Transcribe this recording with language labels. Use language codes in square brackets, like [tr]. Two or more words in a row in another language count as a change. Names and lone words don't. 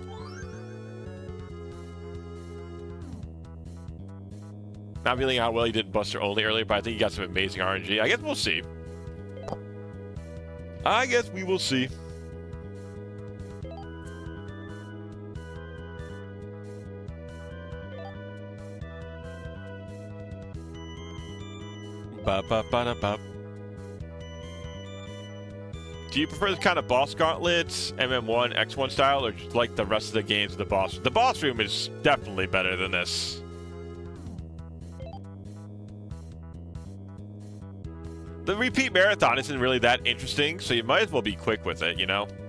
[en] Not feeling how well he did Buster only earlier, but I think he got some amazing RNG. I guess we'll see. I guess we will see. Ba-ba-ba-da-ba. Do you prefer this kind of boss gauntlets, MM1, X1 style, or just like the rest of the games of the boss? The boss room is definitely better than this. The repeat marathon isn't really that interesting, so you might as well be quick with it, you know?